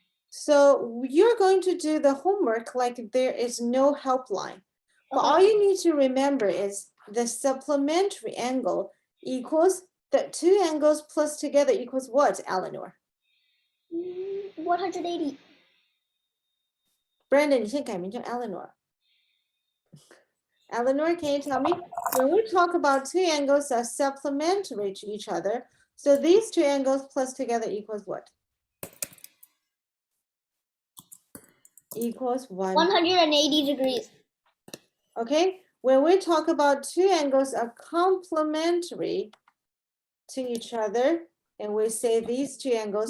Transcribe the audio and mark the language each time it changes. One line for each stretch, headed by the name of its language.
English: So you're going to do the homework like there is no helpline. But all Okay. you need to remember is the supplementary angle equals the two angles plus together equals what, Eleanor? 180.
Chinese: Brandon, 你先改名叫 Eleanor.
English: Eleanor, can you tell me? When we talk about two angles that are supplementary to each other, so these two angles plus together equals what? Equals 180 degrees. Okay, when we talk about two angles are complementary to each other, and we say these two angles